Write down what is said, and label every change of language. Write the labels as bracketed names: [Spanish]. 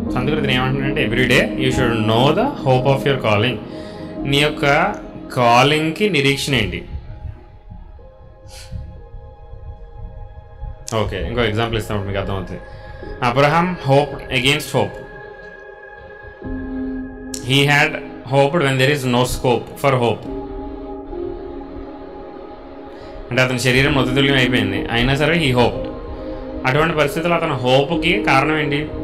[Telugu] అందుకని నేను ఏమంటున్నానంటే [English] Every day you should know the hope of your calling. [Telugu] నీ యొక్క కాలింగ్కి నిరీక్షణ ఏంటి? ఓకే, ఇంకో ఎగ్జాంపుల్ ఇస్తాను మీకు అర్థమవుతుంది. [English] Abraham hoped against hope. He had hoped when there is no scope for hope. [Telugu] అంటే అతని శరీరం మృతతుల్యం అయిపోయింది, అయినా సరే [English] He hoped. [Telugu] అటువంటి పరిస్థితుల్లో అతని హోప్కి కారణం ఏంటి?